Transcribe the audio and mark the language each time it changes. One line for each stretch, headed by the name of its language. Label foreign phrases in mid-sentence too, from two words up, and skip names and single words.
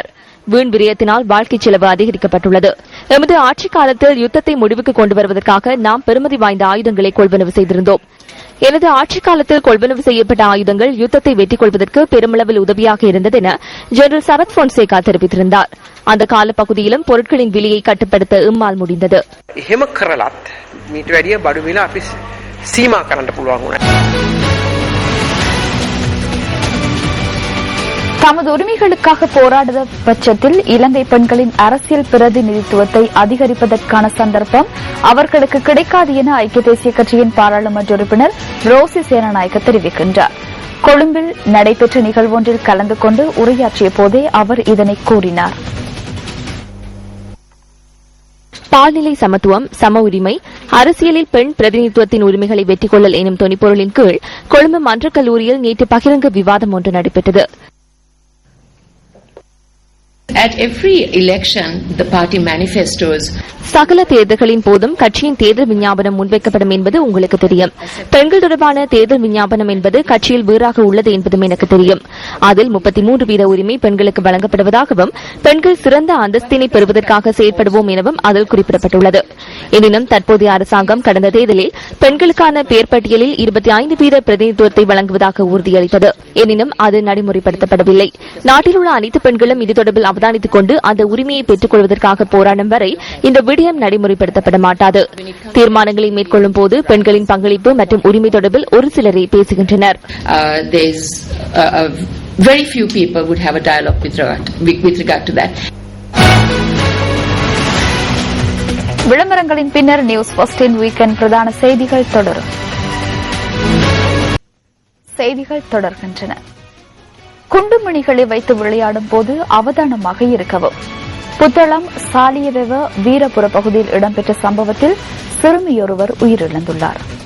Tamil: வீண் விரயத்தினால் வாழ்க்கை செலவு அதிகரிக்கப்பட்டுள்ளது. எமது ஆட்சிக் காலத்தில் யுத்தத்தை முடிவுக்கு கொண்டு வருவதற்காக நாம் பெறுமதி வாய்ந்த ஆயுதங்களை கொள்வனவு செய்திருந்தோம். எனது ஆட்சிக் காலத்தில் கொள்வனவு செய்யப்பட்ட ஆயுதங்கள் யுத்தத்தை வெற்றிக் கொள்வதற்கு பெருமளவில் உதவியாக இருந்தது என ஜெனரல் சரத் பொன்சேகா தெரிவித்திருந்தார். அந்த காலப்பகுதியிலும் பொருட்களின் விலையை கட்டுப்படுத்த எம்மால் முடிந்தது.
Sinhala: එහෙම කරලත් මීට වැඩිය බඩු මිල අපි සීමා කරන්න පුළුවන් වුණා.
Tamil: தமது உரிமைகளுக்காக போராடுத பட்சத்தில் இலங்கை பெண்களின் அரசியல் பிரதிநிதித்துவத்தை அதிகரிப்பதற்கான சந்தர்ப்பம் அவர்களுக்கு கிடைக்காது என ஐக்கிய தேசிய கட்சியின் பாராளுமன்ற உறுப்பினர் ரோசி சேனநாயக்க தெரிவிக்கின்றார். கொழும்பில் நடைபெற்ற நிகழ்வொன்றில் கலந்து கொண்டு உரையாற்றிய போதே அவர் இதனை கூறினார். பால்நிலை சமத்துவம், சம உரிமை, அரசியலில் பெண் பிரதிநிதித்துவத்தின் உரிமைகளை வெற்றி கொள்ளல் எனும் தொனிப்பொருளின் கீழ் கொழும்பு மன்றக் கல்லூரியில் நேற்று பகிரங்க விவாதம் ஒன்று நடைபெற்றது.
English: At every election, the party manifestos.
Tamil: சகல தேர்தல்களின் போதும் கட்சியின் தேர்தல் விஞ்ஞாபனம் முன்வைக்கப்படும் என்பது உங்களுக்கு தெரியும். பெண்கள் தொடர்பான தேர்தல் விஞ்ஞாபனம் என்பது கட்சியில் வேறாக உள்ளது என்பதும் எனக்கு தெரியும். அதில் 33% உரிமை பெண்களுக்கு வழங்கப்படுவதாகவும் பெண்கள் சிறந்த அந்தஸ்தினை பெறுவதற்காக செயற்படுவோம் எனவும் அதில் குறிப்பிடப்பட்டுள்ளது. எனினும் தற்போதைய அரசாங்கம் கடந்த தேர்தலில் பெண்களுக்கான பெயர் பட்டியலில் 25% பிரதிநிதித்துவத்தை வழங்குவதாக உறுதியளித்தது. எனினும் அது நடைமுறைப்படுத்தப்படவில்லை. நாட்டில் உள்ள அனைத்து பெண்களும் இது தொடர்பில் அவதானித்துக் கொண்டு அந்த உரிமையை பெற்றுக் கொள்வதற்காக போராடும் வரை இந்த விடயம் நடைமுறைப்படுத்தப்பட மாட்டாது. தீர்மானங்களை மேற்கொள்ளும் போது பெண்களின் பங்களிப்பு மற்றும் உரிமை தொடர்பில் ஒரு சிலரே பேசுகின்றனர்.
English: Very few people would have a dialogue with regard to that.
Tamil: விளம்பரங்களின் பின்னர் நியூஸ் ஃபர்ஸ்டின் வீக்கெண்ட் பிரதான செய்திகள் தொடரும். செய்திகள் தொடர்கின்றன. குண்டுமணிகளை வைத்து விளையாடும் போது அவதானமாக இருக்கவும். புத்தளம் சாலியவெவ வீரபுர பகுதியில் இடம்பெற்ற சம்பவத்தில் சிறுமியொருவர் உயிரிழந்துள்ளார்.